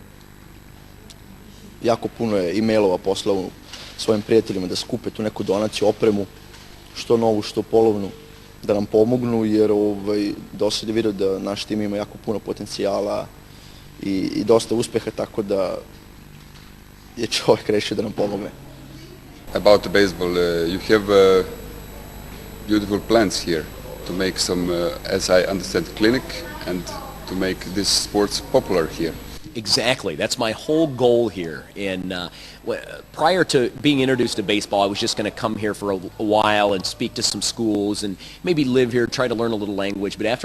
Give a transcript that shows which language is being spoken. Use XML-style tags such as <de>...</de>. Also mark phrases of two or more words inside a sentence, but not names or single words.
<sr>Jako puno je e-mailova poslao svojim prijateljima da skupe tu neku donaciju, opremu, što novu, što polovnu, da nam pomognu, jer dosad je vidio da naš tim ima jako puno potencijala i dosta uspeha, tako da je čovjek rešio da nam pomogne.</sr> <en>About the baseball, you have beautiful plans here to make some, as I understand, clinic and to make this sports popular here. Exactly. That's my whole goal here. And prior to being introduced to baseball, I was just going to come here for a while and speak to some schools and maybe live here, try to learn a little language.</en>